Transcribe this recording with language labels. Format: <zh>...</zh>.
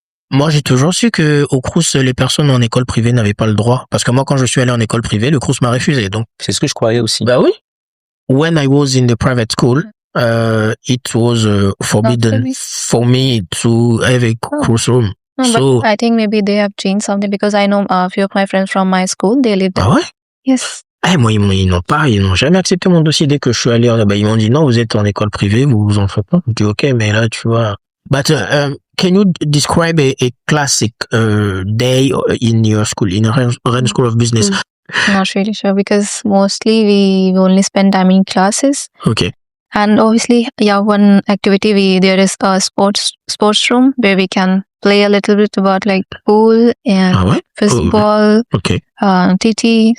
<fr>Moi, j'ai toujours su que au Crous, les personnes en école privée n'avaient pas le droit. Parce que moi, quand je suis allé en école privée, le Crous m'a refusé. Donc, c'est ce que je croyais aussi. Bah oui.</fr> <en>When I was in the private school, it was forbidden for me to have a Crous room. But I think maybe they have changed something because I know a few of my friends from my school, they live there.</en> <fr>Ah ouais?</fr> <en>Yes.</en> <fr>Moi, ils n'ont jamais accepté mon dossier dès que je suis allé. Ils m'ont dit non, vous êtes en école privée, vous en faites pas. Je dis ok, mais là, tu vois.</fr> <en>But can you describe a classic day in your school, in Rennes School of Business? Not really sure because mostly we only spend time in classes. Okay. And obviously, one activity there is a sports room where we can play a little bit about like pool and football, TT.</en>